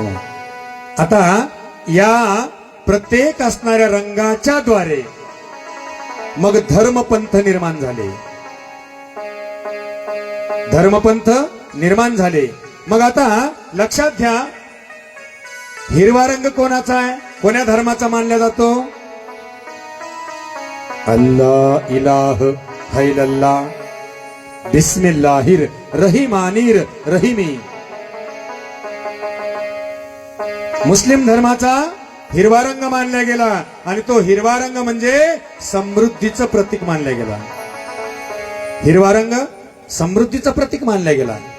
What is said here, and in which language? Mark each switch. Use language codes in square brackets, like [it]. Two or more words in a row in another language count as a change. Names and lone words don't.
[mr] आता या प्रत्येक असणाऱ्या रंगाच्या द्वारे मग धर्मपंथ निर्माण झाले. धर्मपंथ निर्माण झाले. मग आता लक्षात घ्या, हिरवा रंग कोणाचा आहे, कोण्या धर्माचा मानला जातो? [ar] الله إله إلا الله بسم الله الرحمن الرحيم. [mr] मुस्लिम धर्माचा हिरवा रंग मानला गेला आणि तो हिरवा रंग म्हणजे समृद्धीचं प्रतीक मानला गेला. हिरवा रंग समृद्धीचं प्रतीक मानला गेला.